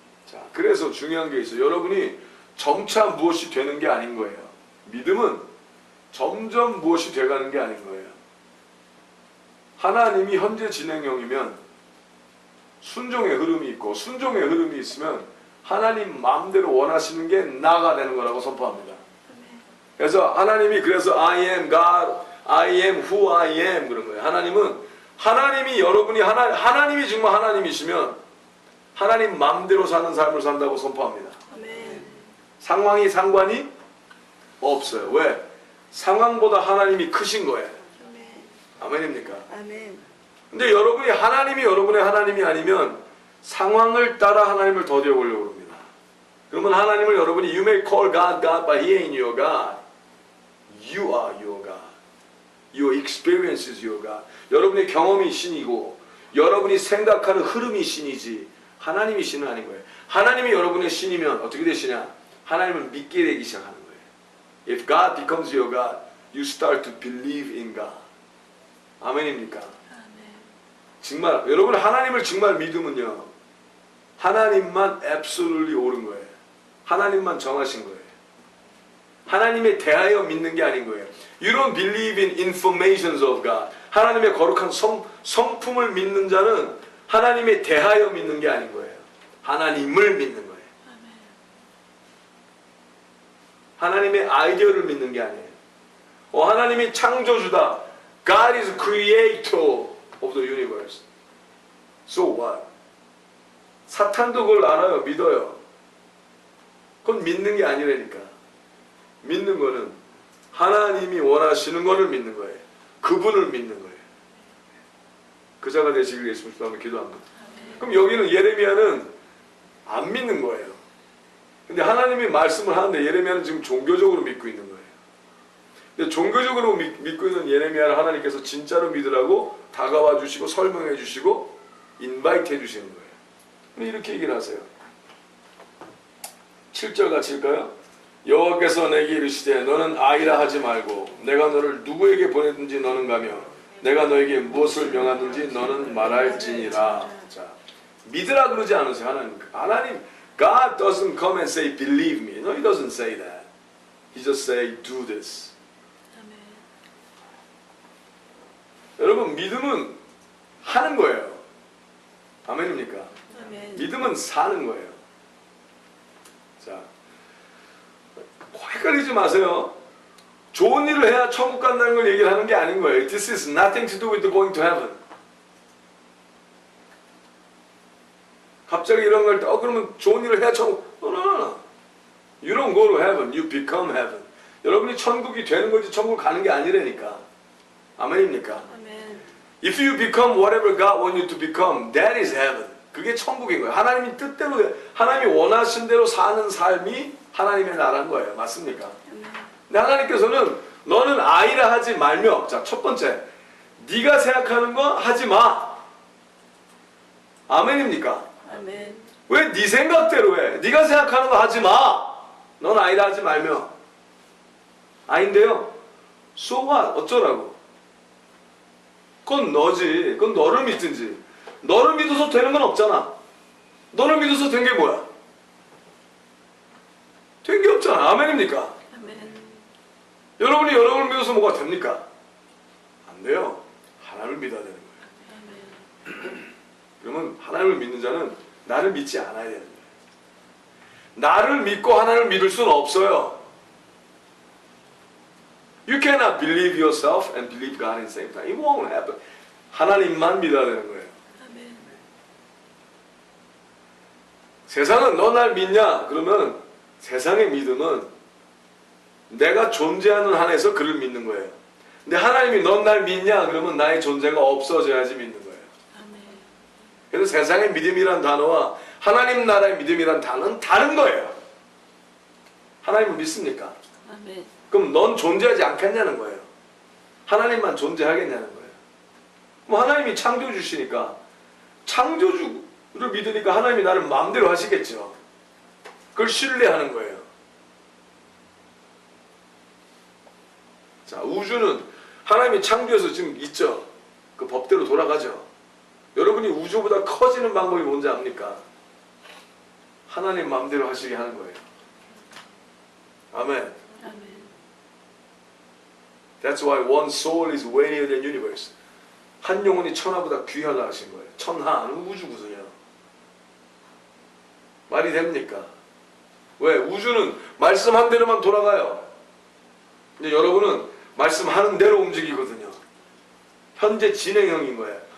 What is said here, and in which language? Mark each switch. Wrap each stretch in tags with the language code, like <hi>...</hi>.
<ko>자, 그래서 중요한 게 있어요. 여러분이 점차 무엇이 되는 게 아닌 거예요. 믿음은 점점 무엇이 돼가는 게 아닌 거예요. 하나님이 현재 진행형이면 순종의 흐름이 있고 순종의 흐름이 있으면 하나님 마음대로 원하시는 게 나가 되는 거라고 선포합니다. 그래서 하나님이 그래서</ko> <en>I am God, I am who I am</en> <ko>그런 거예요. 하나님이 여러분이 하나님이 정말 하나님이시면 하나님 마음대로 사는 삶을 산다고 선포합니다. 상황이 상관이 없어요. 왜? 상황보다 하나님이 크신 거예요. 아멘입니까? 아멘. 근데 여러분이 하나님이 여러분의 하나님이 아니면 상황을 따라 하나님을 더디어보려고 합니다. 그러면 하나님을 여러분이</ko> <en>You may call God God, but He ain't your God. You are your God. Your experience is your God.</en> <ko>여러분의 경험이 신이고 여러분이 생각하는 흐름이 신이지 하나님이 신은 아닌 거예요. 하나님이 여러분의 신이면 어떻게 되시냐? 하나님을 믿게 되기 시작하는 거예요.</ko> <en>If God becomes your God, you start to believe in God.</en> <ko>아멘입니까? 정말 여러분 하나님을 정말 믿으면요 하나님만 absolutely 옳은 거예요. 하나님만 정하신 거예요. 하나님에 대하여 믿는 게 아닌 거예요.</ko> <en>You don't believe in informations of God.</en> <ko>하나님의 거룩한 성품을 믿는 자는 하나님에 대하여 믿는 게 아닌 거예요. 하나님을 믿는 거예요. 하나님의 아이디어를 믿는 게 아니에요. 하나님이 창조주다.</ko> <en>God is creator of the universe. So what?</en> <ko>사탄도 그걸 알아요. 믿어요. 그건 믿는 게 아니라니까. 믿는 거는 하나님이 원하시는 거를 믿는 거예요. 그분을 믿는 거예요. 그자가 되시길 예수님 한번 기도합니다. 그럼 여기는 예레미야는 안 믿는 거예요. 근데 하나님이 말씀을 하는데 예레미야는 지금 종교적으로 믿고 있는 거예요. 근데 종교적으로 믿고 있는 예레미야를 하나님께서 진짜로 믿으라고 다가와 주시고 설명해 주시고 인바이트 해 주시는 거예요. 근데 이렇게 얘기를 하세요. 7절 같이 읽까요? 여호와께서 내게 이르시되 너는 아이라 하지 말고 내가 너를 누구에게 보내든지 너는 가며 내가 너에게 무엇을 명하든지 너는 말할지니라. 자, 믿으라 그러지 않으세요.</ko> <en>하나님 God doesn't come and say believe me. No, He doesn't say that. He just say do this.</en> <ko>아멘. 여러분 믿음은 하는 거예요. 아멘입니까? 아멘. 믿음은 사는 거예요. 자, 헷갈리지 마세요. 좋은 일을 해야 천국 간다는 걸 얘기를 하는 게 아닌 거예요.</ko> <en>This is nothing to do with going to heaven.</en> <ko>갑자기 이런 걸 때, 그러면 좋은 일을 해야 천국.</ko> <en>No. You don't go to heaven. You become heaven.</en> <ko>여러분이 천국이 되는 거지 천국 가는 게 아니라니까. 아멘입니까? 아멘.</ko> <en>If you become whatever God wants you to become, that is heaven.</en> <ko>그게 천국인 거예요. 하나님이 뜻대로, 하나님이 원하신 대로 사는 삶이 하나님의 나라인 거예요. 맞습니까? 근데 하나님께서는 너는 아이라 하지 말며, 자, 첫 번째, 네가 생각하는 거 하지 마. 아멘입니까? 아멘. 왜 네 생각대로 해? 네가 생각하는 거 하지 마. 넌 아이라 하지 말며. 아닌데요.</ko> <en>So what?</en> <ko>어쩌라고? 그건 너지. 그건 너를 믿든지. 너를 믿어서 되는 건 없잖아. 너를 믿어서 된 게 뭐야? 된 게 없잖아. 아멘입니까? 아멘. 여러분이 여러분을 믿어서 뭐가 됩니까? 안 돼요. 하나님을 믿어야 되는 거예요. 아멘. 그러면 하나님을 믿는 자는 나를 믿지 않아야 되는 거예요. 나를 믿고 하나님을 믿을 수는 없어요.</ko> <en>You cannot believe yourself and believe God in the same time. It won't happen.</en> <ko>하나님만 믿어야 되는 거예요. 아멘. 세상은 너 날 믿냐? 그러면 세상의 믿음은 내가 존재하는 한에서 그를 믿는 거예요. 근데 하나님이 넌 날 믿냐? 그러면 나의 존재가 없어져야지 믿는 거예요. 아멘. 그래서 세상의 믿음이란 단어와 하나님 나라의 믿음이란 단어는 다른 거예요. 하나님을 믿습니까? 아멘. 그럼 넌 존재하지 않겠냐는 거예요. 하나님만 존재하겠냐는 거예요. 그럼 하나님이 창조주시니까 창조주를 믿으니까 하나님이 나를 마음대로 하시겠죠. 그걸 신뢰하는 거예요. 자, 우주는 하나님이 창조해서 지금 있죠. 그 법대로 돌아가죠. 여러분이 우주보다 커지는 방법이 뭔지 압니까? 하나님 마음대로 하시게 하는 거예요. 아멘. 아멘.</ko> <en>That's why one soul is weightier than universe.</en> <ko>한 영혼이 천하보다 귀하다 하신 거예요. 천하는 우주거든요. 말이 됩니까? 왜? 우주는 말씀한 대로만 돌아가요. 근데 여러분은 말씀하는 대로 움직이거든요. 현재 진행형인 거예요.</ko>